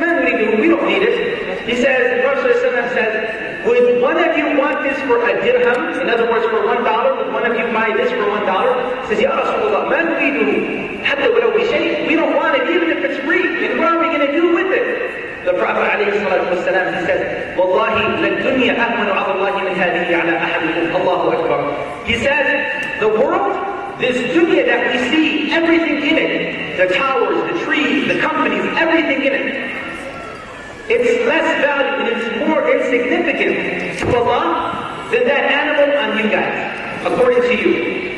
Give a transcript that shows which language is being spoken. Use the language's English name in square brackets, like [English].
[Arabic] Ma nuridu, [English] we don't need it. He says, the Prophet ﷺ says, would one of you want this for a dirham? In other words, for $1, would one of you buy this for $1? He says, Ya Rasulullah, [Arabic] man nuridu, hatta walaw bi shay'. [English] We don't want it even if it's free. And what are we going to do with it? The Prophet ﷺ, he says, [Arabic] Wallahi, لَلْدُنْيَا أَهْمَنُ عَلَى اللَّهِ مِنْ هَذِهِ عَلَى أَحَدِكُمْ. Allahu Akbar. [English] He says, the world, this dunya that we see, everything in it, the towers, the trees, the companies, everything in it, it's less value and it's more insignificant to Allah than that animal on you guys, according to you.